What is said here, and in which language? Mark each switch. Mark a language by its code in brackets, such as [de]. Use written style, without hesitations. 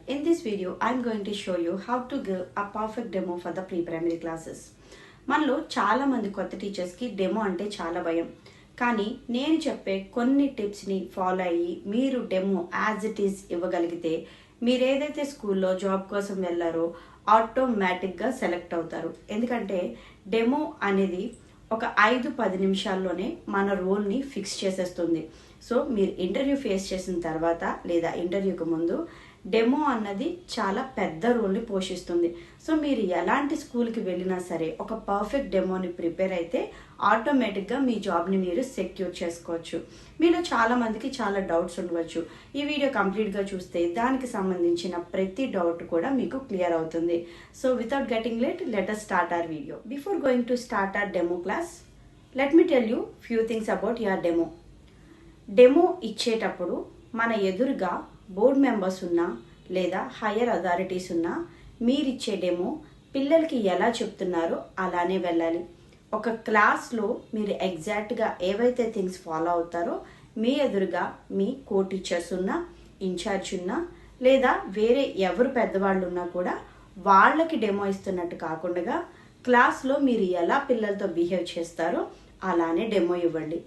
[en] In this video, I am going to show you how to give a perfect demo for the pre-primary classes. [te] మనలో చాలా మంది కొత్త టీచర్స్కి demo అంటే చాలా భయం. కానీ నేను చెప్పే కొన్ని టిప్స్ని ఫాలో అయ్యి మీరు డెమో [en] as it is [te] ఇవ్వగలిగితే మీరు ఏదైతే స్కూల్లో జాబ్ కోసం వెళ్ళారో ఆటోమేటిక్గా సెలెక్ట్ అవుతారు. ఎందుకంటే డెమో అనేది ఒక 5-10 నిమిషాల్లోనే మన రోల్ని ఫిక్స్ చేసేస్తుంది. సో మీరు ఇంటర్వ్యూ ఫేస్ చేసిన తర్వాత లేదా ఇంటర్వ్యూకి ముందు డెమో అన్నది చాలా పెద్ద రోల్ని పోషిస్తుంది. సో మీరు ఎలాంటి స్కూల్కి వెళ్ళినా సరే ఒక పర్ఫెక్ట్ డెమోని ప్రిపేర్ అయితే ఆటోమేటిక్గా మీ జాబ్ని మీరు సెక్యూర్ చేసుకోవచ్చు. మీలో చాలా మందికి చాలా డౌట్స్ ఉండవచ్చు. ఈ వీడియో కంప్లీట్గా చూస్తే దానికి సంబంధించిన ప్రతి డౌట్ కూడా మీకు క్లియర్ అవుతుంది. [en] So without getting late, let us start our video. Before going to start our demo class, let me tell you few things about your demo. [te] Demo ఇచ్చేటప్పుడు మన ఎదురుగా బోర్డ్ మెంబర్స్ ఉన్నా లేదా హయ్యర్ అథారిటీస్ ఉన్నా మీరిచ్చే demo పిల్లలకి ఎలా చెప్తున్నారో అలానే వెళ్ళాలి. ఒక క్లాస్లో మీరు ఎగ్జాక్ట్గా ఏవైతే థింగ్స్ ఫాలో అవుతారో మీ ఎదురుగా మీ కో టీచర్స్ ఉన్నా, ఇన్ఛార్జ్ ఉన్నా లేదా వేరే ఎవరు పెద్దవాళ్ళు ఉన్నా కూడా వాళ్ళకి డెమో ఇస్తున్నట్టు కాకుండా క్లాస్లో మీరు ఎలా పిల్లలతో బిహేవ్ చేస్తారో అలానే డెమో ఇవ్వండి.